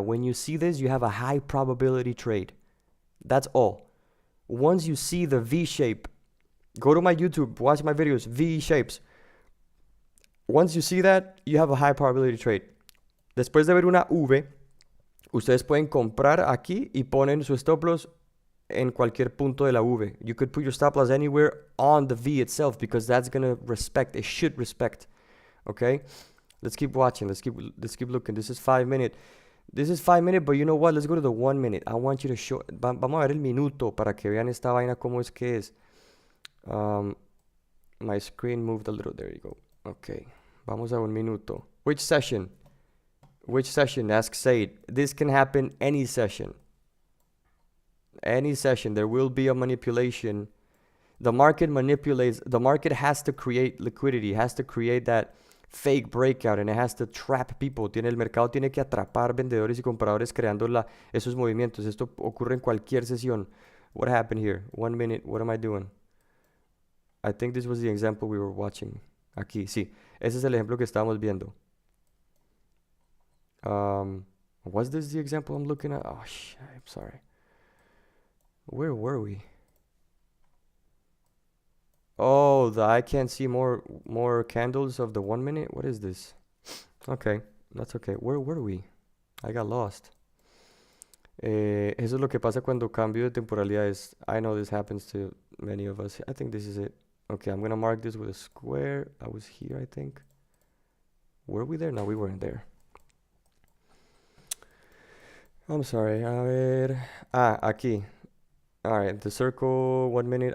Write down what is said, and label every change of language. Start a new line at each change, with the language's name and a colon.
English: When you see this, you have a high probability trade. That's all. Once you see the V shape, go to my YouTube, watch my videos, V shapes. Once you see that, you have a high probability trade.
Spanish: Después de ver una V, ustedes pueden comprar aquí y ponen su stop loss en cualquier punto de la V.
English: You could put your stop loss anywhere on the V itself because that's going to respect. It should respect. Okay? Let's keep watching. Let's keep looking. This is 5 minutes. This is 5 minutes, but you know what? Let's go to the 1 minute. I want you to show...
Spanish: Vamos a ver el minuto para que vean esta vaina cómo es que es.
English: My screen moved a little. There you go. Okay.
Spanish: Vamos a un minuto.
English: Which session? Which session? Ask Said. This can happen any session. Any session. There will be a manipulation. The market manipulates. The market has to create liquidity. Has to create that fake breakout, and it has to trap people.
Spanish: El mercado tiene que atrapar vendedores y compradores creando esos movimientos. Esto ocurre en cualquier sesión.
English: What happened here? 1 minute. What am I doing? I think this was the example we were watching.
Spanish: Aquí, sí. Ese es el ejemplo que estábamos viendo.
English: Was this the example I'm looking at? Oh, shit. I'm sorry. Where were we? Oh, I can't see more candles of the 1 minute. What is this? Okay, that's okay. Where were we? I got lost.
Spanish: Eso es lo que pasa cuando cambio de temporalidades.
English: I know this happens to many of us. I think this is it. Okay, I'm gonna mark this with a square. I was here, I think. Were we there? No, we weren't there. I'm sorry.
Spanish: A ver. Aquí.
English: All right, the circle, 1 minute.